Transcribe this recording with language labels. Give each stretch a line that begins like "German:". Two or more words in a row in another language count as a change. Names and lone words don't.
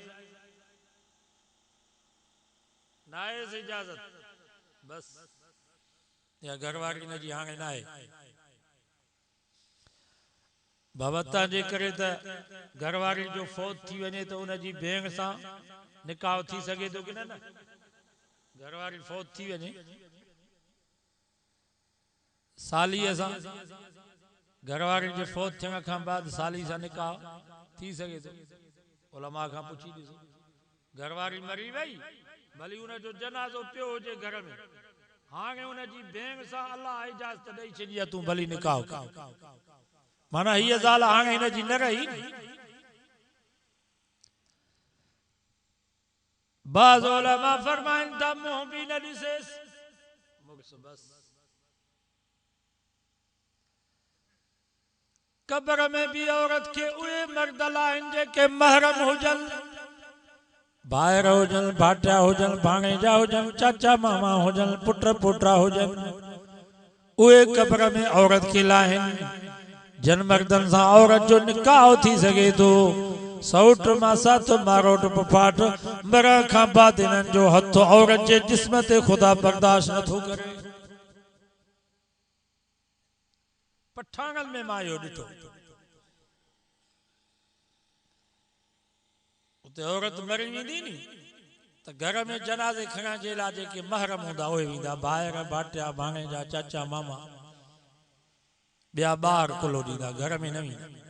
Sindhi: नाहे इजाज़त बस या घर वारी न जी हाणे न आहे। बाबा जे करे त घर वारी जो फौत थी वञे तो उन जी भेण सां निकाह थी सके तो कि न। घर वारी फौत थी वञे सालीअ सां घर वारी जे फौत थियण खां बाद साली सां निकाह थी सके तो। उलमा खां पुछी ॾिसो घर वारी मरी वई भली उन जो जनाज़ो पियो हुजे घर में हाणे उन जी भेण सां अल्लाह इजाज़त ॾेई छॾी आहे तूं भली निकाह कर। माना हीअ ज़ाल हाणे हिन जी न रही। बाज़ उलमा फरमाइनि था मुंहुं भी न ॾिसेसि बस। कब्र में भी औरत के उहे मर्द लाइन जेके महरम हुजन भाइर हुजन भाटिया हुजन भाणेजा हुजन चाचा मामा हुजन पुट पोटा हुजन उहे कब्र में औरत के लाइन। जन मर्दन सां औरत जो निकाह थी सके तो सौट मासात मारोट पफाट मरण खां बाद इन्हनि जो हथ औरत जे जिस्म ते खुदा बर्दाश्त नथो करे। पठाणनि में मां इहो ॾिठो उते औरत मरी वेंदी नी त घर में जनाज़े खणण जे लाइ जेके महरम हूंदा उहे वेंदा भाइर भाटिया भाणेजा चाचा मामा ॿिया ॿार कुलो ॾींदा घर में न वेंदा।